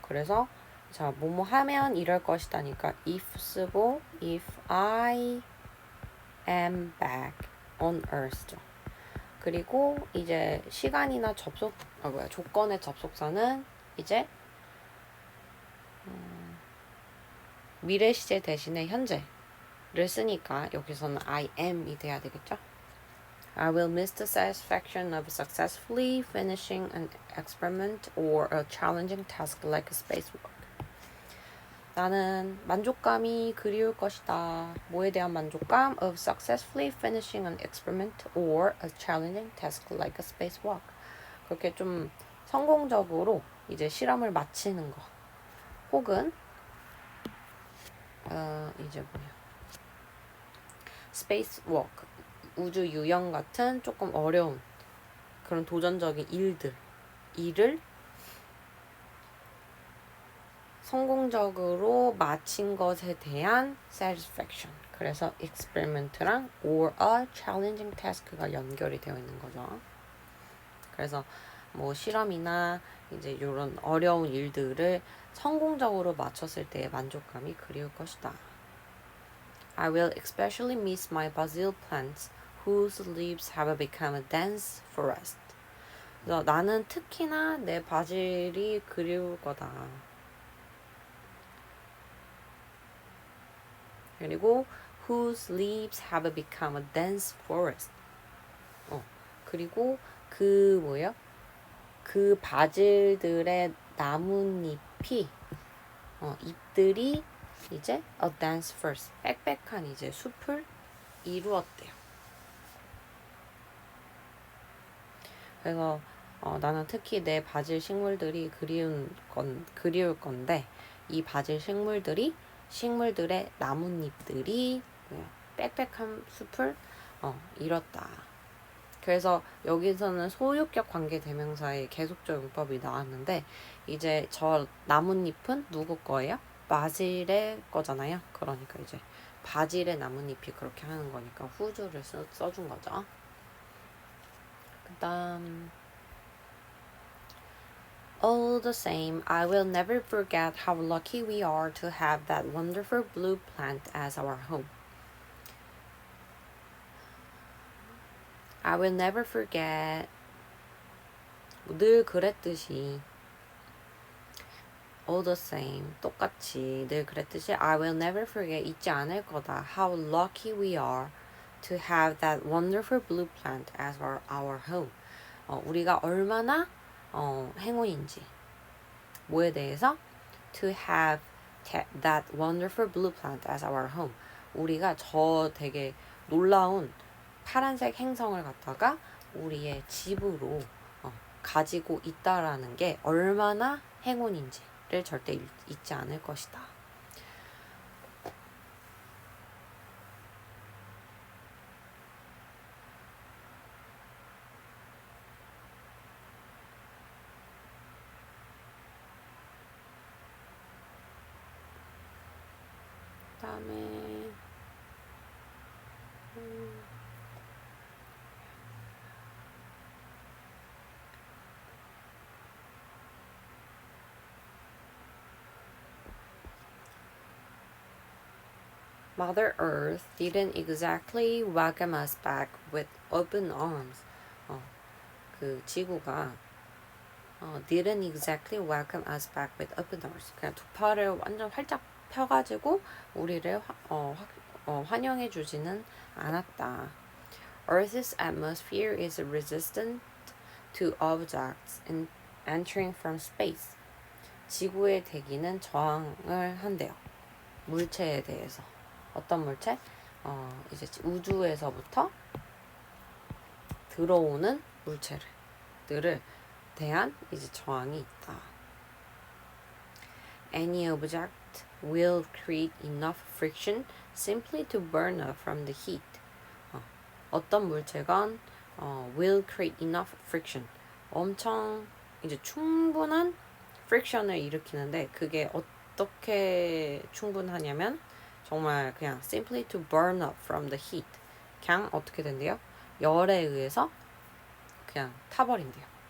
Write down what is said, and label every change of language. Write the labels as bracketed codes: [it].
[ko] 그래서 자, 뭐뭐 하면 이럴 것이다니까 if 쓰고 [en] if I am back on earth [ko] 죠. 그리고 이제 시간이나 조건의 접속사는 이제 미래 시제 대신에 현재를 쓰니까 여기서는 [en] I am [ko] 이 돼야 되겠죠. [en] I will miss the satisfaction of successfully finishing an experiment or a challenging task like a spacewalk. [ko] 나는 만족감이 그리울 것이다. 뭐에 대한 만족감? [en] Of successfully finishing an experiment or a challenging task like a spacewalk. [ko] 그렇게 좀 성공적으로 이제 실험을 마치는 거. 혹은 이제 spacewalk, 우주 유영 같은 조금 어려운 그런 도전적인 일을 성공적으로 마친 것에 대한 satisfaction. 그래서 experiment랑 [en] or a challenging task [ko] 가 연결이 되어 있는 거죠. 그래서 뭐 실험이나 이제 이런 어려운 일들을 성공적으로 마쳤을 때의 만족감이 그리울 것이다. [en] I will especially miss my basil plants whose leaves have become a dense forest. [ko] 그래서 나는 특히나 내 바질이 그리울 거다. 그리고 [en] whose leaves have become a dense forest. [ko] 그리고 그 바질들의 나뭇잎이 잎들이 이제 [en] a dense forest, [ko] 빽빽한 이제 숲을 이루었대요. 그래서 나는 특히 내 바질 식물들이 그리울 건데 이 바질 식물들의 나뭇잎들이 빽빽한 숲을 이뤘다. 그래서 여기서는 소유격 관계 대명사의 계속적 용법이 나왔는데 이제 저 나뭇잎은 누구 거예요? 바질의 거잖아요. 그러니까 이제 바질의 나뭇잎이 그렇게 하는 거니까 whose를 써준 거죠. 그다음 [en] All the same, I will never forget how lucky we are to have that wonderful blue plant as our home. I will never forget. [ko] 늘 그랬듯이 [en] all the same, [ko] 똑같이 늘 그랬듯이 [en] I will never forget, [ko] 잊지 않을 거다. [en] How lucky we are to have that wonderful blue plant as our home. [ko] 우리가 얼마나 행운인지. 뭐에 대해서? [en] To have that wonderful blue plant as our home. [ko] 우리가 저 되게 놀라운 파란색 행성을 갖다가 우리의 집으로 가지고 있다라는 게 얼마나 행운인지를 절대 잊지 않을 것이다. 그다음에 [en] Mother Earth didn't exactly welcome us back with open arms. [ko] 그 지구가 [en] didn't exactly welcome us back with open arms. [ko] 그냥 두 팔을 완전 활짝 펴가지고 우리를 환영해 주지는 않았다. [en] Earth's atmosphere is resistant to objects entering from space. [ko] 지구의 대기는 저항을 한대요. 물체에 대해서. 어떤 물체? 이제 우주에서부터 들어오는 물체들을 대한 이제 저항이 있다. [en] Any object will create enough friction simply to burn up from the heat. [ko] 어떤 물체건 [en] will create enough friction. [ko] 엄청 이제 충분한 friction을 일으키는데 그게 어떻게 충분하냐면 정말 그냥 [en] simply to burn up from the heat. [ko] 그냥 어떻게 된대요? 열에 의해서 그냥 타버린대요.